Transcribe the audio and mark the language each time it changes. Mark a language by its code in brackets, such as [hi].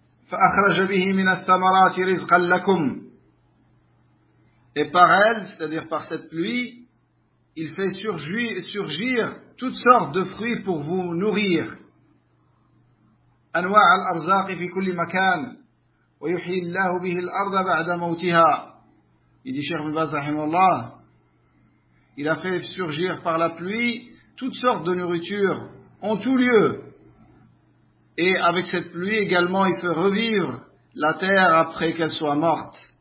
[ar] فأخرج به من الثمرات رزقا لكم. [fr] Et par elle, c'est-à-dire par cette pluie, il fait surgir toutes sortes de fruits pour vous nourrir. [ar] أنواع الأرزاق في كل مكان ويحيي الله به الأرض بعد موتها. [fr] Il dit, Cheikh Ibn Baz, rahimallah, il a fait surgir par la pluie toutes sortes de nourriture en tout lieu. Et avec cette pluie également, il fait revivre la terre après qu'elle soit morte.